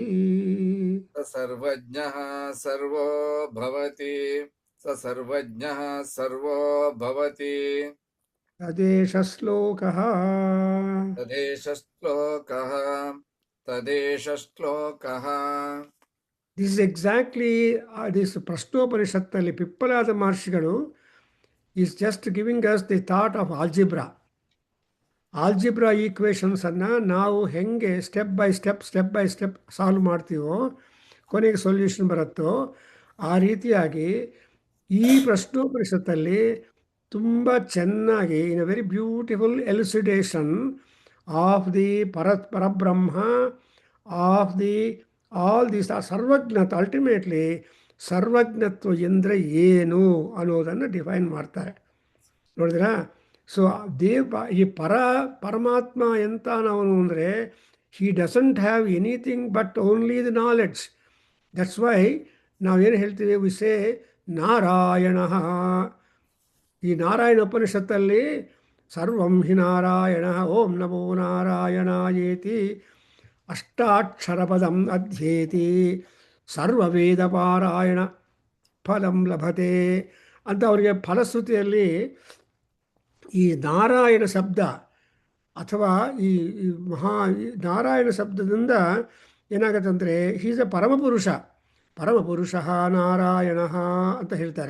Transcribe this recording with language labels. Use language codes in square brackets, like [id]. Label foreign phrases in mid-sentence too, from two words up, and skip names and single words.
[sa] स सर्वज्ञः सर्वो भवति स सर्वज्ञः सर्वो भवति तदेष श्लोकः तदेष श्लोकः तदेष श्लोकः [en] This is exactly this Prashnopanishattali Pippalada Maharshigalu is just giving us the thought of algebra. algebra equationsannu [kn] ನಾವು ಹೆಂಗೆ [en] step by step solve [kn] ಮಾಡ್ತೀವೋ ಕೊನೆಗೆ ಸೊಲ್ಯೂಷನ್ ಬರುತ್ತೋ ಆ ರೀತಿಯಾಗಿ ಈ ಪ್ರಶ್ನೋಪನಿಷತ್ತಲ್ಲಿ ತುಂಬ ಚೆನ್ನಾಗಿ [en] in a very beautiful elucidation of the Parabrahma of the all this [kn] ಸರ್ವಜ್ಞತ್ವ ಅಲ್ಟಿಮೇಟ್ಲಿ ಸರ್ವಜ್ಞತ್ವ ಎಂದರೆ ಏನು ಅನ್ನೋದನ್ನು ಡಿಫೈನ್ ಮಾಡ್ತಾರೆ ನೋಡಿದ್ರಾ. [en] ಸೊ [kn] ಈ ಪರಮಾತ್ಮ ಎಂತಾನವನು ಅಂದರೆ [en] he doesn't have anything but only the knowledge. that's why [kn] ನಾವೇನು ಹೇಳ್ತೀವಿ, ವಿಸೇ ನಾರಾಯಣ. ಈ ನಾರಾಯಣ ಉಪನಿಷತ್ತಲ್ಲಿ [sa] ಸರ್ವಂ ಹಿ ನಾರಾಯಣ ಓಂ ನಮೋ ನಾರಾಯಣಾಯೇತಿ ಅಷ್ಟಾಕ್ಷರಪದಂ ಅಧ್ಯೇತಿ ಸರ್ವವೇದ ಪಾರಾಯಣ ಫಲಂ ಲಭತೆ [kn] ಅಂತ ಅವರಿಗೆ ಫಲಶ್ರುತಿಯಲ್ಲಿ ಈ ನಾರಾಯಣ ಶಬ್ದ ಅಥವಾ ಈ ನಾರಾಯಣ ಶಬ್ದದಿಂದ ಏನಾಗುತ್ತೆ ಅಂದರೆ [en] he's a [kn] ಪರಮಪುರುಷ ನಾರಾಯಣ ಅಂತ ಹೇಳ್ತಾರೆ.